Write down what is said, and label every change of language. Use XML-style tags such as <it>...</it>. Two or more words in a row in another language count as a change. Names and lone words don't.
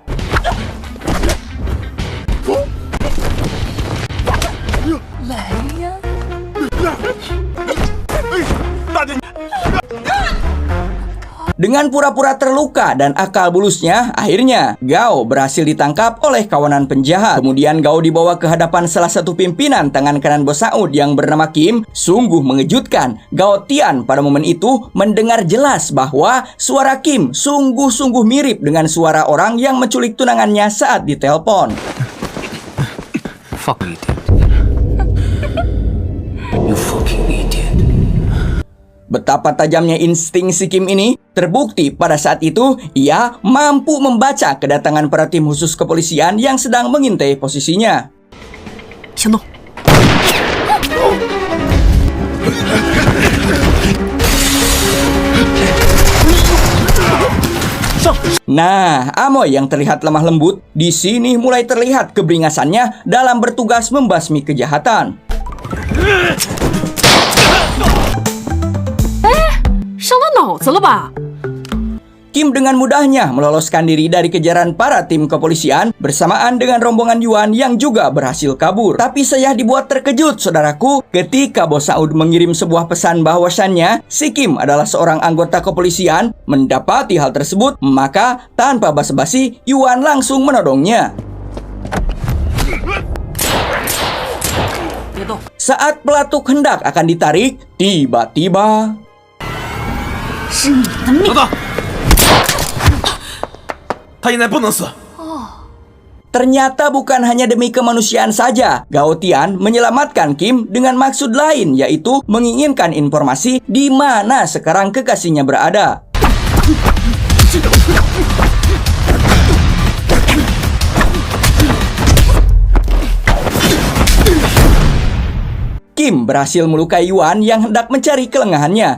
<id>Dengan pura-pura terluka dan akal bulusnya, akhirnya Gao berhasil ditangkap oleh kawanan penjahat. Kemudian Gao dibawa ke hadapan salah satu pimpinan tangan kanan Bos Saud yang bernama Kim. Sungguh mengejutkan, Gao Tian pada momen itu mendengar jelas bahwa suara Kim sungguh-sungguh mirip dengan suara orang yang menculik tunangannya saat ditelepon.</id> <en>Fuck idiot. You fucking idiot.</en> <id>Betapa tajamnya insting si Kim ini terbukti pada saat itu ia mampu membaca kedatangan para tim khusus kepolisian yang sedang mengintai posisinya.</id> <zh>行动。</zh> <id>Nah, Amoy yang terlihat lemah lembut di sini mulai terlihat keberingasannya dalam bertugas membasmi kejahatan.</id> <zh>伤到脑子了吧？</zh> <id>Kim dengan mudahnya meloloskan diri dari kejaran para tim kepolisian bersamaan dengan rombongan Yuan yang juga berhasil kabur. Tapi saya dibuat terkejut, saudaraku, ketika Bos Saud mengirim sebuah pesan bahwasannya si Kim adalah seorang anggota kepolisian. Mendapati hal tersebut, maka tanpa basa-basi, Yuan langsung menodongnya. Saat pelatuk hendak akan ditarik, tiba-tiba</id> <zh>是你的命！等等，他现在不能死。</zh> <id>ternyata bukan hanya demi kemanusiaan saja. Gao Tian menyelamatkan Kim dengan maksud lain, yaitu menginginkan informasi di mana sekarang kekasihnya berada. Kim berhasil melukai Yuan yang hendak mencari kelengahannya.</id>